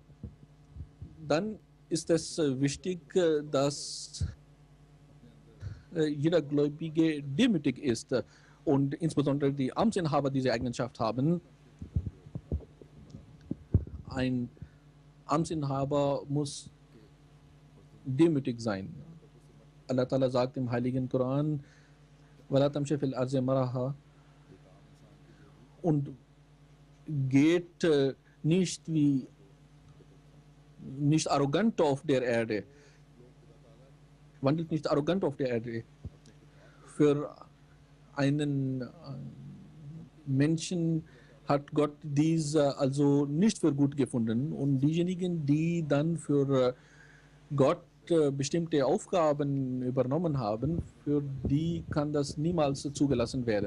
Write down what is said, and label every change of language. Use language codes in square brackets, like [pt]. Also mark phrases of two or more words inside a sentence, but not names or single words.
[de] Dann ist es wichtig, dass jeder Gläubige demütig ist und insbesondere die Amtsinhaber diese Eigenschaft haben. Ein Amtsinhaber muss demütig sein. Allah Ta'ala sagt im Heiligen Koran, [ar] وَلَا تَمْشِ فِي الْأَرْضِ مَرَحًا, [de] und geht nicht arrogant auf der Erde, wandelt nicht arrogant auf der Erde. Für einen Menschen hat Gott dies also nicht für gut gefunden, und diejenigen, die dann für Gott bestimmte Aufgaben übernommen haben, für die kann das niemals zugelassen werden.